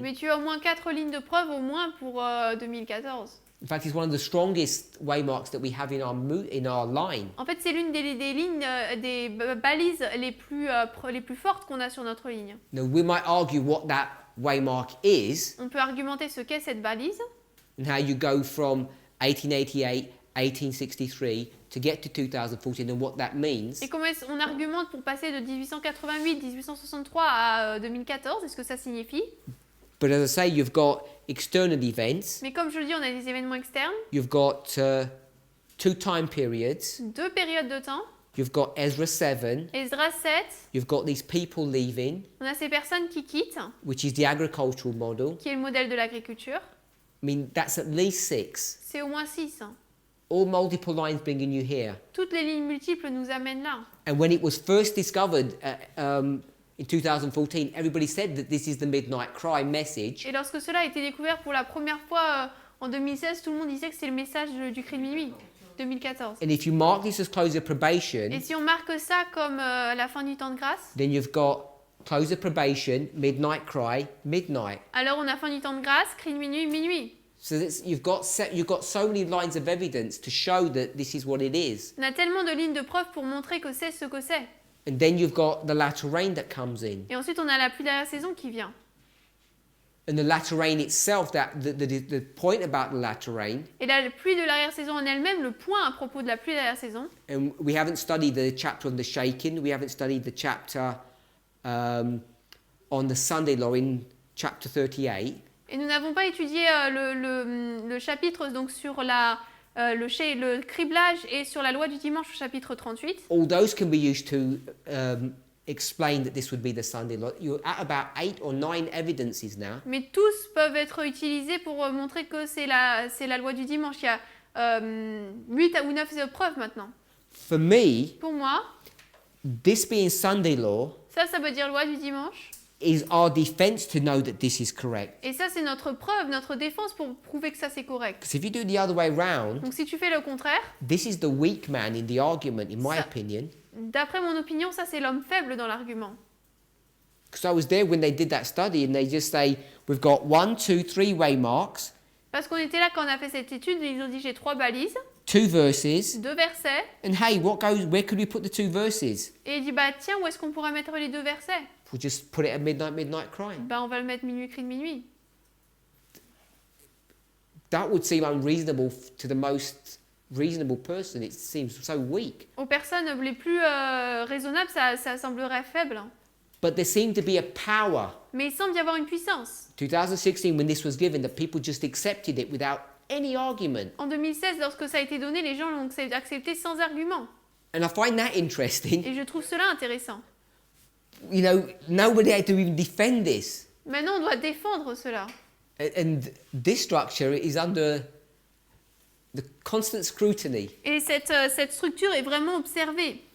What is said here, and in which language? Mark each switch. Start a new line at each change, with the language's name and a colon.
French: Mais tu as au moins 4 lignes de preuve au moins pour 2014.
English: In fact, it's one of the strongest waymarks that we have in our line.
French: En fait, c'est l'une des lignes, des balises les plus fortes qu'on a sur notre ligne.
English: Now, we might argue what that waymark is
French: On peut argumenter ce qu'est cette balise
English: and how you go from 1888, 1863 to get to 2014 and what that means.
French: et comment on argumente pour passer de 1888, 1863 à 2014 et ce que ça signifie.
English: But as I say, you've got external events,
French: Mais comme je le dis, on a des événements externes,
English: you've got two time periods,
French: 2 périodes de temps,
English: you've got Ezra 7,
French: Esdras 7,
English: you've got these people leaving,
French: on a ces personnes qui quittent,
English: which is the agricultural model.
French: qui est le modèle de l'agriculture.
English: I mean, that's at least 6.
French: C'est au moins 6.
English: All multiple lines bringing you here.
French: Toutes les lignes multiples nous amènent là.
English: And when it was first discovered in 2014, everybody said that this is the midnight cry message.
French: Et lorsque cela a été découvert pour la première fois en 2016, tout le monde disait que c'est le message du cri de minuit, 2014.
English: And if you mark this as close of probation,
French: Et si on marque ça comme la fin du temps de grâce,
English: then you've got close of probation, midnight cry, midnight.
French: alors on a fin du temps de grâce, cri de minuit, minuit.
English: So you've got so many lines of evidence to show that this is what it is.
French: On a tellement de lignes de preuve pour montrer que c'est ce que c'est.
English: And then you've got the latter rain that comes in.
French: Et ensuite, on a la pluie d'arrière-saison qui vient.
English: And the latter rain itself, the point about the latter rain,
French: Et la pluie de l'arrière-saison en elle-même, le point à propos de la pluie d'arrière-saison,
English: and we haven't studied the chapter on the shaking, we haven't studied the chapter on the Sunday law in chapter 38.
French: et nous n'avons pas étudié le chapitre donc sur le criblage et sur la loi du dimanche au chapitre 38.
English: All those can be used to explain that this would be the Sunday law. You're at about 8 or 9 evidences now.
French: Mais tous peuvent être utilisés pour montrer que c'est la loi du dimanche. Il y a 8 ou 9 preuves maintenant.
English: For me,
French: Pour moi,
English: this being Sunday law
French: ça veut dire loi du dimanche.
English: is our defense to know that this is correct.
French: Et ça, c'est notre preuve, notre défense pour prouver que ça, c'est correct.
English: Because if you do the other way round,
French: Donc si tu fais le contraire,
English: this is the weak man in the argument, in my
French: Ça-
English: opinion.
French: d'après mon opinion, ça, c'est l'homme faible dans l'argument.
English: Because I was there when they did that study and they just say, we've got 1, 2, 3 waymarks,
French: Parce qu'on était là quand on a fait cette étude, ils ont dit j'ai 3 balises,
English: 2 verses,
French: 2 versets,
English: and hey, where could we put the 2 verses?
French: et il dit bah tiens, où est-ce qu'on pourrait mettre les 2 versets?
English: We'll just put it at midnight cry.
French: Bah on va le mettre minuit, cri de minuit.
English: That would seem unreasonable to the most reasonable person. It seems so weak.
French: Aux personnes les plus raisonnables, ça semblerait faible.
English: But there seemed to be a power.
French: Mais il semble y avoir une puissance.
English: 2016, when this was given, that people just accepted it without any argument.
French: En 2016, lorsque ça a été donné, les gens l'ont accepté sans argument.
English: And I find that interesting.
French: Et je trouve cela intéressant.
English: You know, nobody had to even defend this.
French: Maintenant, on doit défendre cela.
English: And this structure is under the constant scrutiny.
French: Et cette structure est vraiment observée.